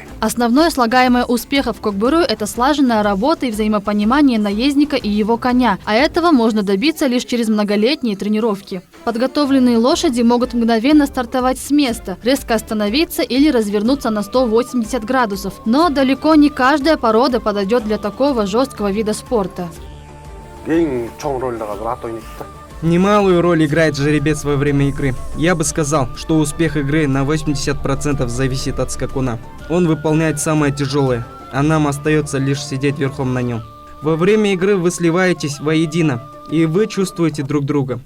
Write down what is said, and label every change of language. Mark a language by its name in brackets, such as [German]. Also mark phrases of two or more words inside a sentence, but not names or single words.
[Russian] Основное слагаемое успеха в кокбуру – это слаженная работа и взаимопонимание наездника и его коня. А этого можно добиться лишь через многолетние тренировки. Подготовленные лошади могут мгновенно стартовать с места, резко остановиться или развернуться на 180 градусов. Но далеко не каждая порода подойдет для такого жесткого вида спорта. [Kyrgyz] Ең чоң рөлді қазір ат ойнайды да. [Russian] Немалую роль играет жеребец во время игры. Я бы сказал, что успех игры на 80% зависит от скакуна. Он выполняет самое тяжелое, а нам остается лишь сидеть верхом на нем. Во время игры вы сливаетесь воедино, и вы чувствуете друг друга.